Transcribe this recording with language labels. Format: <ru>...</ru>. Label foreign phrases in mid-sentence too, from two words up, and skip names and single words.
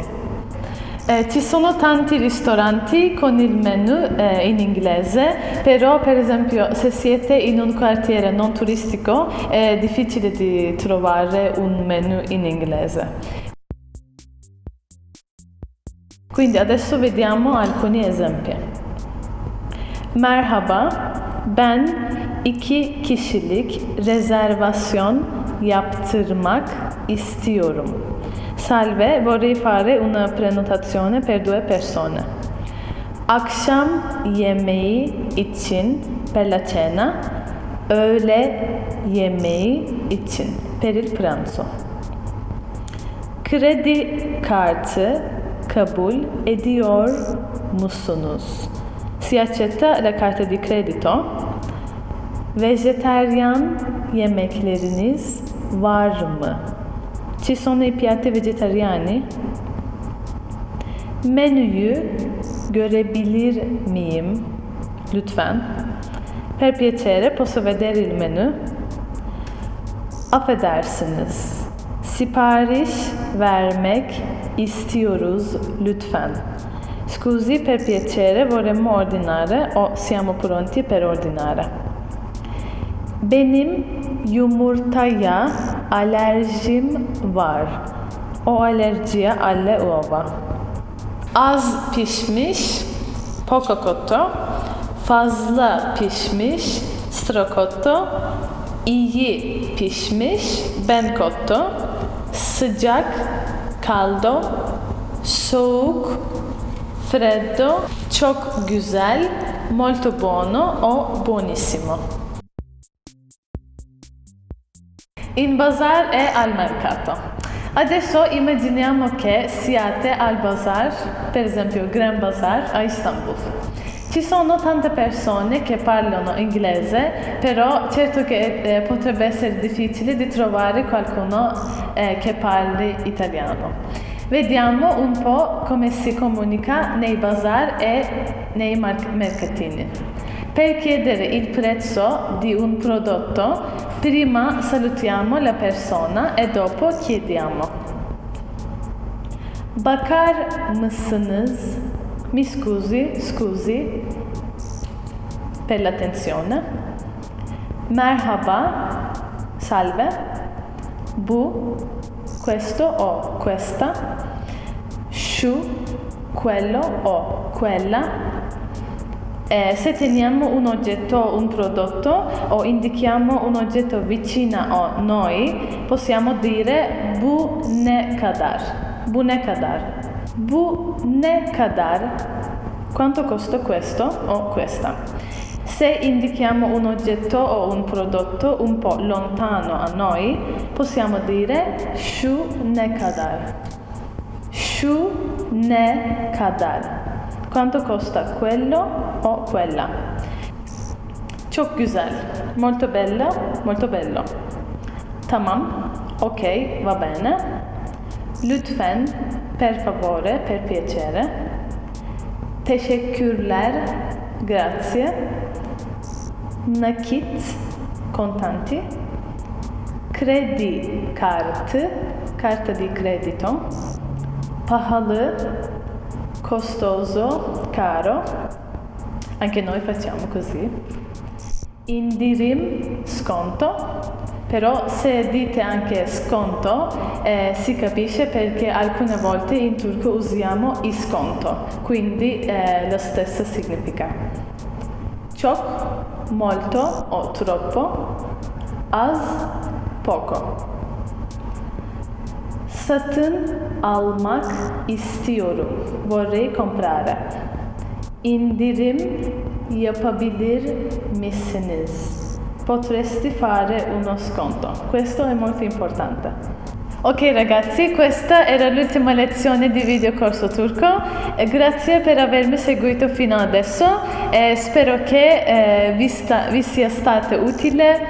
<it>Ci sono tanti ristoranti con il menu in inglese, però per esempio se siete in un quartiere non turistico è difficile di trovare un menu in inglese. Quindi adesso vediamo alcuni esempi.</it> <tr>Merhaba, ben 2 kişilik rezervasyon yaptırmak istiyorum.</tr> <it>Salve, vorrei fare una prenotazione per 2 persone.</it> <tr>Akşam yemeği için,</tr> <it>per la cena,</it> <tr>öğle yemeği için,</tr> <it>per il pranzo.</it> <tr>Kredi kartı kabul ediyor musunuz?</tr> <it>Si accetta la carta di credito.</it> <tr>Vejetaryen yemekleriniz var mı?</tr> <it>Ci sono i piatti vegetariani?</it> <tr>Menüyü görebilir miyim? Lütfen.</tr> <it>Per piacere, posso vedere il menü?</it> <tr>Affedersiniz. Sipariş vermek istiyoruz lütfen.</tr> <it>Scusi, per piacere, vorremmo ordinare o siamo pronti per ordinare.</it> <tr>Benim yumurtaya alerjim var.</tr> <it>O alerjiye alle uova.</it> <tr>Az pişmiş,</tr> <it>poco cotto.</it> <tr>Fazla pişmiş, stracotto. İyi pişmiş,</tr> <it>ben cotto.</it> <tr>Sıcak, caldo. Soğuk, freddo, çok güzel,</tr> <it>molto buono o buonissimo. In bazar e al mercato. Adesso immaginiamo che siate al bazar, per esempio Gran Bazar a Istanbul. Ci sono tante persone che parlano inglese, però certo che potrebbe essere difficile di trovare qualcuno che parli italiano. Vediamo un po' come si comunica nei bazar e nei mercatini. Per chiedere il prezzo di un prodotto, prima salutiamo la persona e dopo chiediamo.</it> <tr>Bakar mısınız?</tr> <it>Mi scusi, per l'attenzione.</it> <tr>Merhaba, salve.</tr> <it>Bu, questo o questa. Şu, quello o quella. Se teniamo un oggetto o un prodotto o indichiamo un oggetto vicino a noi, possiamo dire</it> <tr>bu ne kadar. Bu ne kadar. Bu ne kadar.</tr> <it>Quanto costa questo o questa? Se indichiamo un oggetto o un prodotto un po' lontano a noi, possiamo dire</it> <tr>şu ne kadar. Şu ne kadar.</tr> <it>Quanto costa quello o quella?</it> <tr>Çok güzel.</tr> <it>Molto bello, molto bello. Tamam. Ok, va bene. Lütfen, per favore, per piacere.</it> <tr>Teşekkürler, grazie. Nakit, contanti. Kredi kartı,</tr> <it>carta di credito. Pahalı, costoso, caro. Anche noi facciamo così.</it> <tr>Indirim, sconto.</tr> <it>Però se dite anche sconto si capisce perché alcune volte in turco usiamo isconto, quindi lo stesso significa. Çok, molto o troppo, az, poco.</it> <tr>Satın almak istiyorum.</tr> <it>Vorrei comprare.</it> <tr>İndirim yapabilir misiniz?</tr> <it>Potresti fare uno sconto. Questo è molto importante. Ok ragazzi, questa era l'ultima lezione di videocorso turco. Grazie per avermi seguito fino adesso e spero che vi sia stato utile.</it>